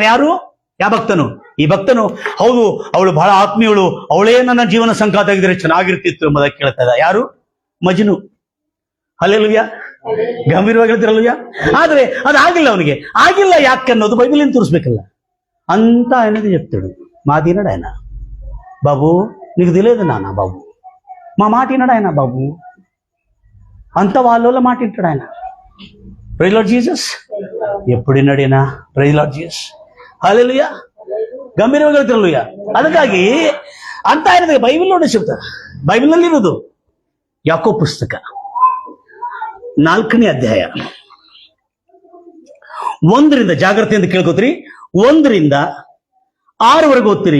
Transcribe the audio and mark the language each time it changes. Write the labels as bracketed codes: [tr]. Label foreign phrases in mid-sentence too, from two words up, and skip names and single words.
[kn] ಯಾರು? ಯಾವ ಭಕ್ತನು? ಈ ಭಕ್ತನು ಹೌದು ಅವಳು ಬಹಳ ಆತ್ಮೀಯಳು, ಅವಳೇ ನನ್ನ ಜೀವನ ಸಂಗಾತ ಆಗಿದ್ರೆ ಚೆನ್ನಾಗಿರ್ತಿತ್ತು ಎಂಬುದಾಗಿ ಕೇಳ್ತಾ ಇದ್ದ. ಯಾರು? ಮಜ್ನು. ಹಲ್ಲೆಲೂಯಾ, ಗಂಭೀರವಾಗಿ ಹೇಳ್ತಿರಲ್ವಯ್ಯ. ಆದ್ರೆ ಅದಾಗಿಲ್ಲ, ಅವನಿಗೆ ಆಗಿಲ್ಲ. ಯಾಕೆ ಅನ್ನೋದು ಬೈಬಲಿನ ತೋರಿಸ್ಬೇಕಲ್ಲ ಅಂತ [te] అనేది చెప్తాడు. మాటినడు ఆయన, బాబు నీకు తెలియదు నాన్న బాబు, మా మాట వినడు ఆయన బాబు, అంత వాళ్ళ మాట వింటాడు ఆయన. [en] praise Lord Jesus. [te] ఎప్పుడు విన్నాడేనా? [en] praise Lord Jesus. [te] హల్లెలూయా, [kn] ಗಂಭೀರವಾಗಿ ಹೇಳ್ತಿರಲ್ವಯ್ಯ. ಅದಕ್ಕಾಗಿ ಅಂತ [te] ఆయన ಬೈಬಲ್లోనే చెప్తారు. [kn] ಬೈಬಲ್ನಲ್ಲಿ ಇರೋದು ಯಾಕೋಬ ಪುಸ್ತಕ 4ನೇ ಅಧ್ಯಾಯ 1ರಿಂದ, ಜಾಗ್ರತೆಯಿಂದ ಕೇಳ್ಕೋತೀರಿ, 1ರಿಂದ 6ವರೆಗೂ ಓದ್ತೀರಿ.